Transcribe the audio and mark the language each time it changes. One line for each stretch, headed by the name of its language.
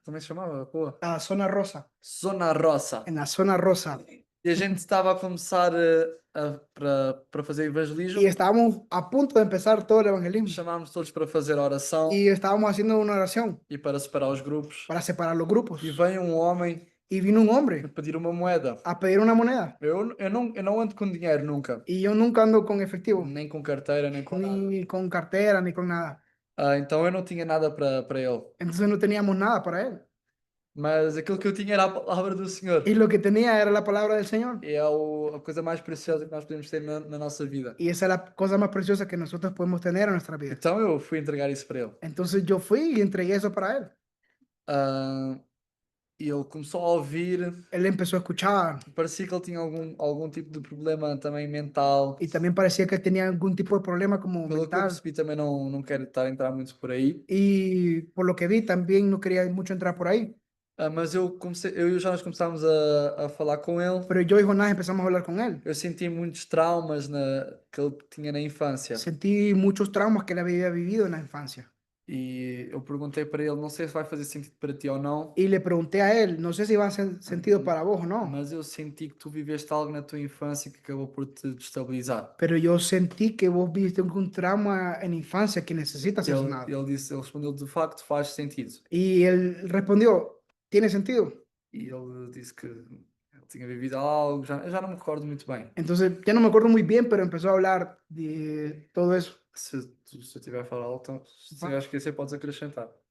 Portuguese: Como é que se chamava a rua?
Spanish: a la zona rosa,
Portuguese: Zona Roça.
Spanish: en la zona rosa.
Portuguese: E a gente estava a começar para fazer evangelismo.
Spanish: Y estábamos a punto de empezar todo el evangelismo.
Portuguese: Chamámos todos para fazer oração
Spanish: Y estábamos haciendo una oración
Portuguese: e para separar os grupos.
Spanish: para separar los grupos.
Portuguese: E vem um homem
Spanish: Y vino un
Portuguese: a
Spanish: hombre
Portuguese: pedir uma moeda.
Spanish: a pedir una moneda.
Portuguese: Eu não ando com dinheiro nunca.
Spanish: Y yo nunca ando con efectivo,
Portuguese: Nem com carteira, nem com nada.
Spanish: ni con cartera, ni con nada.
Portuguese: Então eu não tinha nada para ele.
Spanish: Entonces no teníamos nada para él.
Portuguese: Mas aquilo que eu tinha era a palavra do Senhor.
Spanish: Y lo que tenía era la palabra del Señor.
Portuguese: É a coisa mais preciosa que nós podemos ter na nossa vida.
Spanish: Y esa es la cosa más preciosa que nosotros podemos tener en nuestra vida.
Portuguese: Então eu fui entregar isso para ele.
Spanish: Entonces yo fui y entregué eso para él.
Portuguese: E ele começou a ouvir.
Spanish: Él empezó a escuchar
Portuguese: Parecia que ele tinha algum tipo de problema também mental.
Spanish: y también parecía que tenía algún tipo de problema como
Portuguese: Pelo que eu
Spanish: mental.
Portuguese: percebi, também não quero estar a entrar muito por aí.
Spanish: Y por lo que vi, también no quería mucho entrar por ahí.
Portuguese: Mas eu e o Jonas começámos a falar com ele.
Spanish: Pero yo y Jonás empezamos a hablar con él.
Portuguese: Eu senti muitos traumas que ele tinha na infância.
Spanish: Sentí muchos traumas que él había vivido en la infancia.
Portuguese: E eu perguntei para ele, não sei se vai fazer sentido para ti ou não,
Spanish: Y le pregunté a él, no sé si va a hacer sentido para vos o no,
Portuguese: mas eu senti que tu viveste algo na tua infância que acabou por te destabilizar.
Spanish: pero yo sentí que vos viviste algún trauma en la infancia que necesita ser sanado.
Portuguese: Ele respondeu, de facto faz sentido.
Spanish: Y él respondió, ¿tiene sentido?
Portuguese: E ele disse que ele tinha vivido algo, eu já não me recordo muito bem.
Spanish: Entonces, ya no me acuerdo muy bien, pero empezó a hablar de todo eso.
Portuguese: Se eu tiver a falar algo, então, se tiver a esquecer, podes acrescentar.